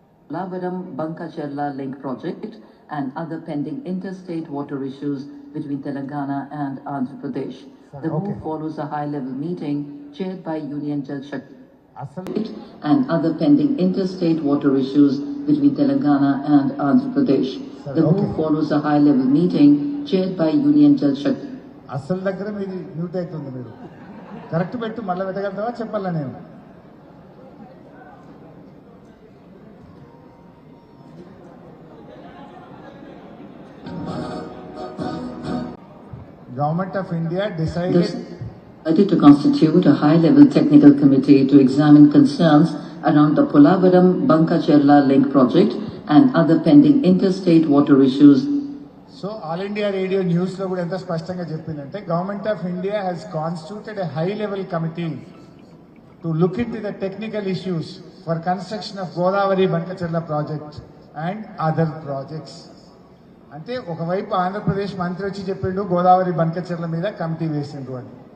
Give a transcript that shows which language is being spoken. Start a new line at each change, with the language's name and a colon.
English: Polavaram Bankacherla link project and other pending interstate water issues between Telangana and Andhra Pradesh. The okay. move follows a high-level meeting chaired by Union Jal Shakti
Telugu: అసలు
English: and other pending interstate water issues between Telangana and Andhra Pradesh. The okay. move follows a high-level meeting chaired by Union Jal Shakti.
Telugu: అసలు దగ్గర మీది mute అవుతుంది. మీరు correct పెట్టు, మళ్ళీ పెట్టగలుగుతావా చెప్పాలా నేను?
English: Government of India decided Decided to constitute a high-level technical committee to examine concerns around the Polavaram Bankacherla link project and other pending interstate water issues. So all India radio news
Telugu: లో కూడా ఎంత స్పష్టంగా చెప్పిందంటే
English: Government of India has constituted a high level committee to look in to the technical issues for construction of Godavari Bankacherla project and other projects.
Telugu: అంటే ఒకవైపు ఆంధ్రప్రదేశ్ మంత్రి వచ్చి చెప్పిండు గోదావరి బంకచెర్ల మీద కమిటీ వేసిండ్రు అని.